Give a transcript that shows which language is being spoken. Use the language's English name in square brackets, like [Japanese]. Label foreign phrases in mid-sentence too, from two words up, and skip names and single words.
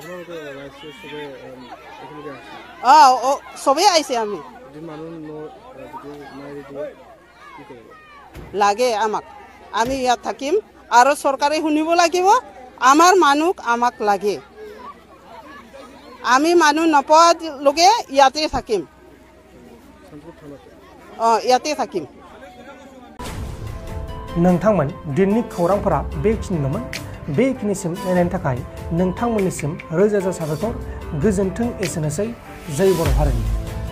[Assamese] চবেই আহিছে আমি লাগে আমাক আমি ইয়াত থাকিম আৰু চৰকাৰে শুনিব লাগিব আমাৰ মানুহ আমাক লাগে আমি মানুহ নপোৱালৈকে ইয়াতে থাকিম ইয়াতে থাকিম [Bodo] नोंथांमोन दिननि खौरांफोरा बेखिनिल'मोन बेखिनिसिम नायनायनि थाखाय नोंथांमोननिसिम रोजा रोजा साबायखर गोजोन्थों एसेनोसै जै बर' हारिनि